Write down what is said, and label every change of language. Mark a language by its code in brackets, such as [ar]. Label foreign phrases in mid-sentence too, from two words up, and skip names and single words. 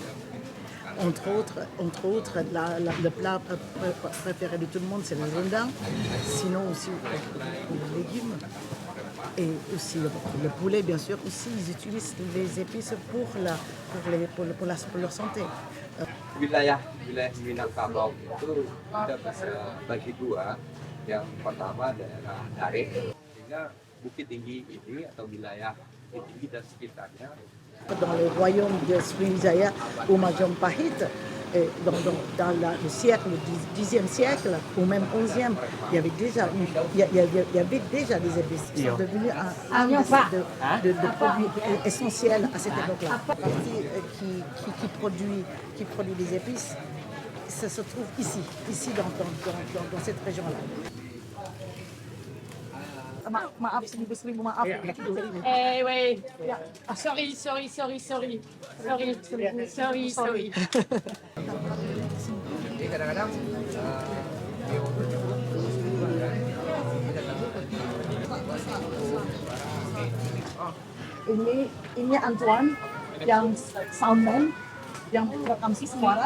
[fr] Entre autres, le plat préféré de tout le monde, c'est le rendang. Sinon aussi les légumes et aussi le poulet, bien sûr. Aussi, ils utilisent les épices pour leur santé. [id] wilayah Minangkabau itu kita bisa bagi dua. Yang pertama daerah Dare, sehingga Bukit Tinggi ini atau wilayah Bukit Tinggi dan sekitarnya. [fr] Dans le royaume de Sriwijaya ou Majapahit, dans le siècle, le 10e siècle ou même 11e, il y avait déjà des épices qui sont devenus un de produits essentiels à cette époque-là. La partie qui produit des épices, ça se trouve ici dans cette région-là. [id] Maaf, seribu maaf. [en] Wait. Sorry. [id] Jadi kadang-kadang Ini Antoine yang soundman, yang merekam suara.